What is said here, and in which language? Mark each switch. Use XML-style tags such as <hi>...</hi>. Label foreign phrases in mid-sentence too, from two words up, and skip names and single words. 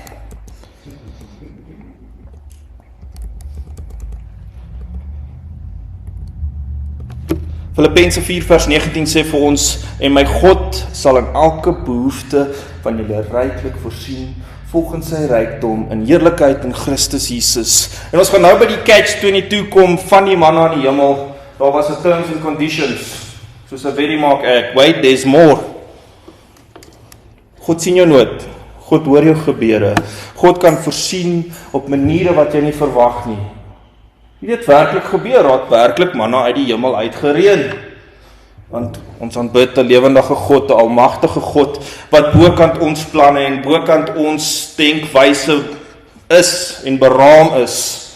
<af>Filippense 4 vers 19 sê vir ons, en my God sal in elke behoefte van julle ryklik voorsien, volgens sy rykdom in heerlikheid in Christus Jesus. En ons gaan nou by die catch-22 kom van die manna in die hemel. Daar was 'n</af> <en>terms and conditions,</en> <af>soos 'n Verimark Act.</af> <en>Wait, there's more.</en> <af>God sien jou nood. God hoor jou gebede. God kan voorsien op maniere wat jy nie verwag nie. Dit het werklik gebeur, het werklik manna uit die hemel uitgereën. Want ons aanbid 'n lewendige God, 'n almagtige God, wat bokant ons planne en bokant ons denkwyse is en beraam is.</af>